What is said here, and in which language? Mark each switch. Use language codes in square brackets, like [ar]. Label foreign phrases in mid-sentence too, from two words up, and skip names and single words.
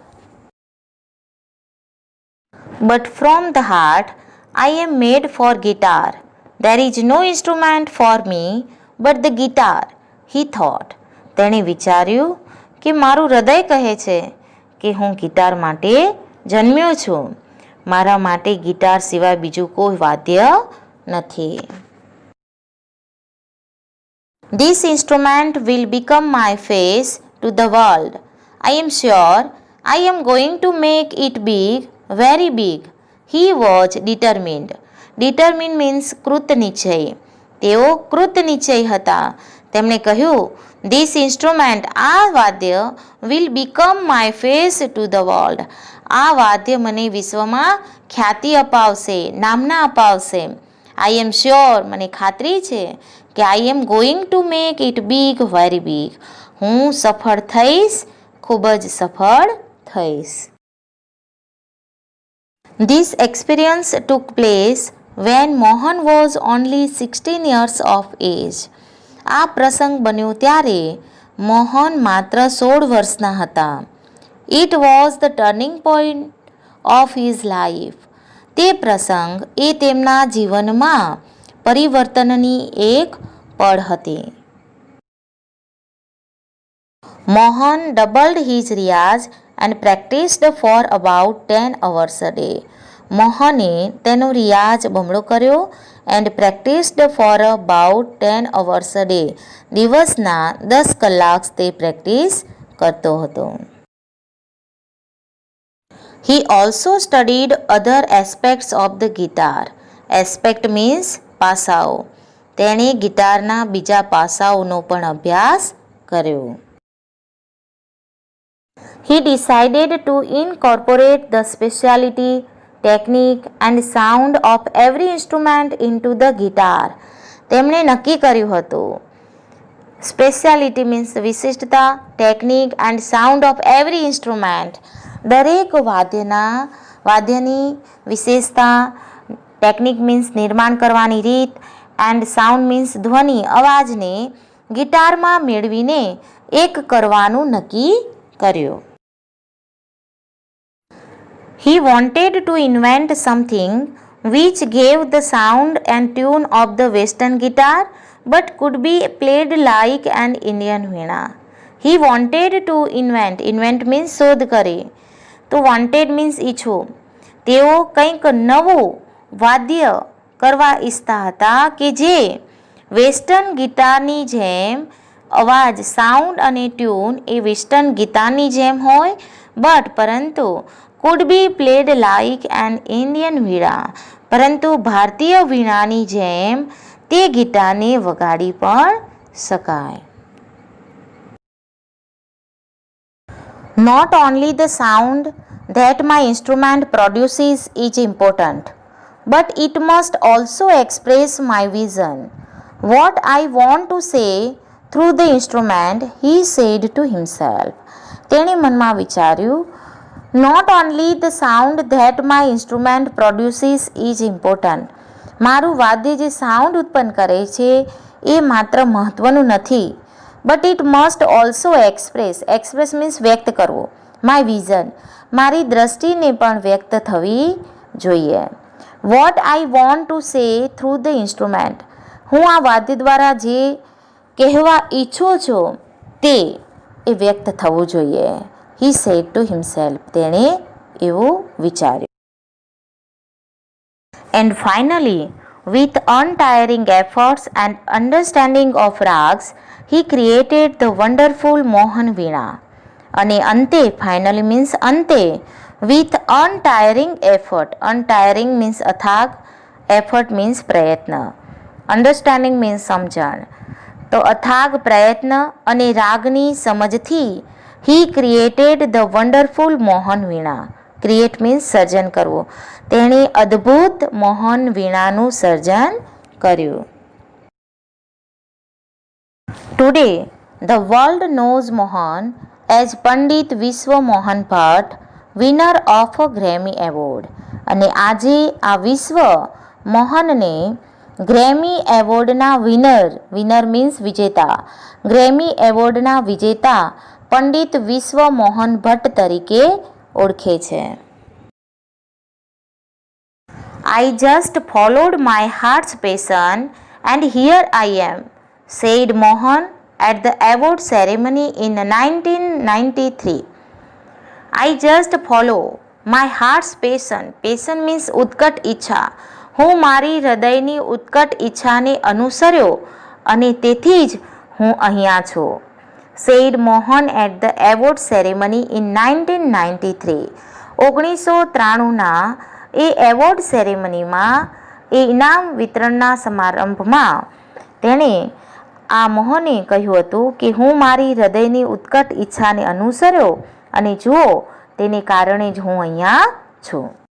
[en] But from the heart I am made for guitar, there is no instrument for me but the guitar, he thought, [gu] તેણે વિચાર્યું કે મારું હૃદય કહે છે કે હું ગિટાર માટે જન્મ્યો છું, મારા માટે ગિટાર સિવાય બીજું કોઈ વાદ્ય નથી. [en] This instrument will become my face to the world. I am sure I am going to make it big, very big. He was determined. Determined means [gu] કૃત નિશ્ચય. તેઓ કૃત નિશ્ચય હતા. તેમણે કહ્યું, [en] This instrument, [gu] આ વાદ્ય, [en] will become my face to the world. [gu] આ વાદ્ય મને વિશ્વમાં ખ્યાતિ અપાવશે, નામના અપાવશે. [en] I am sure, [gu] મને ખાતરી છે કે [en] I am going to make it big, very big. [gu] હું સફળ થઈશ, ખૂબ જ સફળ થઈશ. [en] This experience took place when Mohan was only 16 years of age. [gu] આ પ્રસંગ બન્યો ત્યારે મોહન માત્ર 16 વર્ષના હતા. [en] It was the turning point of his life. [gu] તે પ્રસંગ એ તેમના જીવનમાં પરિવર્તનની એક પળ હતી. [en] મોહન doubled his રિયાઝ and practiced for about 10 hours a day. [gu] મોહને તેનો રિયાઝ બમણો કર્યો [en] and practiced for about 10 hours a day. [gu] દિવસના 10 કલાક તે પ્રેક્ટિસ કરતો હતો. [en] He also studied other aspects of the guitar. Aspect means પાસાઓ. [gu] તેણે ગિટારના બીજા પાસાઓનો પણ અભ્યાસ કર્યો. [en] He decided to incorporate the speciality, technique and sound of every instrument into the guitar. [gu] તેમણે નક્કી કર્યું હતું. [en] Speciality means વિશિષ્ટતા, technique and sound of every instrument. [gu] દરેક વાદ્યની વિશેષતા, [en] technique means [gu] નિર્માણ કરવાની રીત, [en] and sound means [gu] ધ્વનિ, અવાજને ગિટારમાં મેળવીને એક કરવાનું નક્કી કર્યું. [en] He wanted to invent something which gave the sound and tune of the western guitar but could be played like an Indian veena. He wanted to invent means [gu] શોધ કરે. તો [en] wanted means [gu] ઈચ્છો. તેઓ કંઈક નવું વાદ્ય કરવા ઈચ્છતા હતા કે જે વેસ્ટર્ન ગિટારની જેમ અવાજ, સાઉન્ડ અને ટ્યુન એ વેસ્ટર્ન ગિટારની જેમ હોય, પરંતુ [en] could be played like an Indian veena, [gu] પરંતુ ભારતીય વીણાની જેમ તે ગિટારને વગાડી પણ શકાય. [en] Not only the sound that my instrument produces is important, but it must also express my vision. What I want to say through the instrument, he said to himself. [gu] તેણે મનમાં વિચાર્યું, [en] Not only the sound that my instrument produces is important. [gu] મારું વાદ્ય જે સાઉન્ડ ઉત્પન્ન કરે છે એ માત્ર મહત્વનું નથી, [en] but it must also express means [gu] વ્યક્ત કરવો, [en] my vision, [gu] મારી દ્રષ્ટિને પણ વ્યક્ત થવી જોઈએ. [en] What I want to say through the instrument, [gu] હું આ વાદ્ય દ્વારા જે કહેવા ઈચ્છું છું તે એ વ્યક્ત થવું જોઈએ. [en] He said to himself, [gu] તેણે એવું વિચાર્યું. [en] And finally, with untiring efforts and understanding of rags, he created the wonderful Mohan Veena. [gu] અને અંતે, [en] finally means અંતે, with untiring effort, untiring means અથાગ, effort means પ્રયત્ન, understanding means સમજણ. [gu] તો અથાગ પ્રયત્ન અને રાગની સમજથી [en] he created the wonderful Mohan Veena. create means [gu] સર્જન કરવું. તેણે અદ્ભુત મોહન વીણાનું સર્જન કર્યું. [en] Today the world knows Mohan as Pandit Vishwa Mohan Bhatt, winner of Grammy Award. [gu] અને આજે આ વિશ્વ મોહનને ગ્રેમી એવોર્ડના [en] winner means [gu] વિજેતા, ગ્રેમી એવોર્ડના વિજેતા પંડિત વિશ્વ મોહન ભટ્ટ તરીકે ઓળખે છે. [en] I just followed my heart's passion and here I am, said Mohan at the award ceremony in 1993. I just follow my heart's passion. Passion means [gu] ઉત્કટ ઈચ્છા. હું મારી હૃદયની ઉત્કટ ઈચ્છાને અનુસર્યો અને તેથી જ હું અહીંયા છું. [en] said Mohan at the award ceremony in 1993. [gu] 1993ના એ એવોર્ડ સેરેમનીમાં, એ ઇનામ વિતરણના સમારંભમાં તેણે મોહને કહ્યું હતું કે હું મારી હૃદયની ઉત્કટ ઈચ્છાને અનુસર્યો અને જુઓ તેને કારણે જ હું અહીંયા છું.